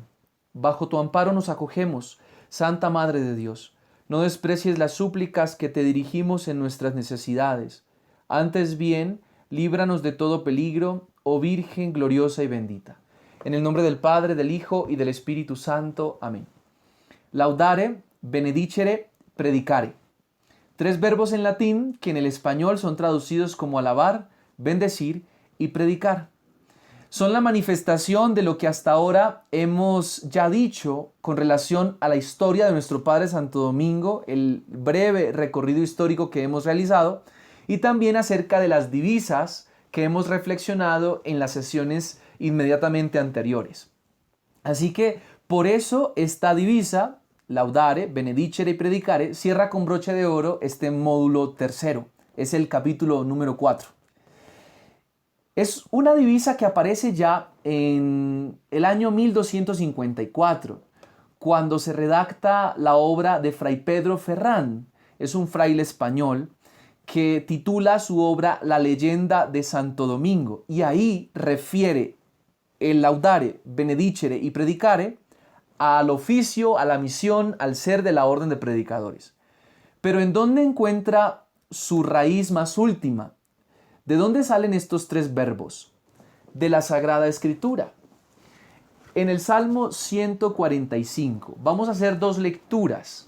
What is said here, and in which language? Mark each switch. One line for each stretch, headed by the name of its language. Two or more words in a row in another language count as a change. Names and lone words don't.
Spanish: Bajo tu amparo nos acogemos, Santa Madre de Dios. No desprecies las súplicas que te dirigimos en nuestras necesidades. Antes bien, líbranos de todo peligro, oh Virgen gloriosa y bendita. En el nombre del Padre, del Hijo y del Espíritu Santo. Amén.
Latin: Laudare, benedicere, predicare.
Spanish: Tres verbos en latín que en el español son traducidos como alabar, bendecir y predicar. Son la manifestación de lo que hasta ahora hemos ya dicho con relación a la historia de nuestro Padre Santo Domingo, el breve recorrido histórico que hemos realizado, y también acerca de las divisas que hemos reflexionado en las sesiones inmediatamente anteriores. Así que por eso esta divisa,
Latin: laudare, benedicere
Spanish: y predicare, cierra con broche de oro este módulo tercero. Es el capítulo número 4. Es una divisa que aparece ya en el año 1254, cuando se redacta la obra de Fray Pedro Ferrán. Es un fraile español que titula su obra La leyenda de Santo Domingo, y ahí refiere el
Latin: laudare, benedicere
Spanish: y predicare al oficio, a la misión, al ser de la orden de predicadores. Pero ¿en dónde encuentra su raíz más última? ¿De dónde salen estos tres verbos? De la Sagrada Escritura. En el Salmo 145 vamos a hacer dos lecturas.